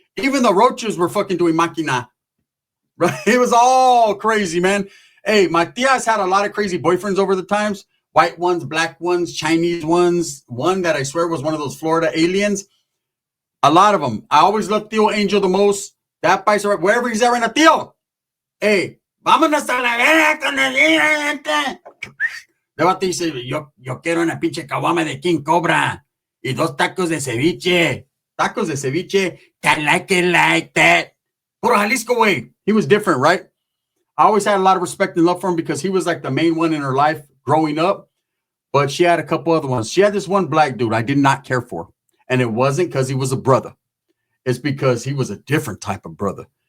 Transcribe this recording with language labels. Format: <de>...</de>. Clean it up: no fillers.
<en>Even the roaches were fucking doing máquina. Right? It was all crazy, man. Hey, my tia's had a lot of crazy boyfriends over the times. White ones, black ones, Chinese ones. One that I swear was one of those Florida aliens. A lot of them. I always loved Tío Angel the most. That país, wherever he's at right now, Tío.</en> <es>Hey, vámonos a la verga con el gente. Luego te dice, yo quiero una pinche caguama de King Cobra y 2 tacos de ceviche. Tacos de ceviche,</es> <en>I like it like that. Puro Jalisco way. He was different, right? I always had a lot of respect and love for him because he was like the main one in her life growing up. But she had a couple other ones. She had this one black dude I did not care for. And it wasn't because he was a brother. It's because he was a different type of brother.</en>